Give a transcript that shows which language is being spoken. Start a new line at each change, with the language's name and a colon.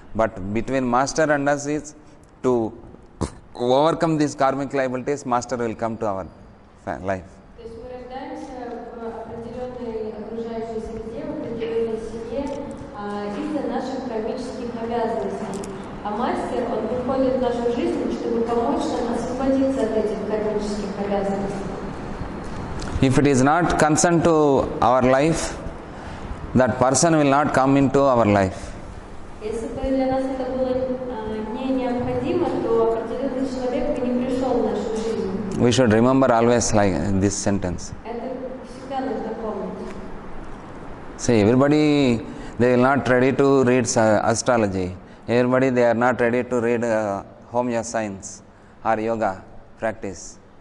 English: But between master and us is to overcome these karmic liabilities, master will come to our life.
Russian: То есть мы рождаемся в определенной окружающей среде, в определенной семье из-за наших кармических обязанностей. А мастер, он приходит в нашу жизнь, чтобы помочь нам освободиться от этих кармических обязанностей.
English: If it is not concerned to our life, that person will not come into our life.
Russian: Если бы для нас это было не необходимо, то определенный человек бы не
English: we should remember always like this sentence.
Russian: Это всегда нужно помнить.
English: See, everybody, they will not ready to read astrology. Everybody, they are not ready to read homeo science or yoga practice.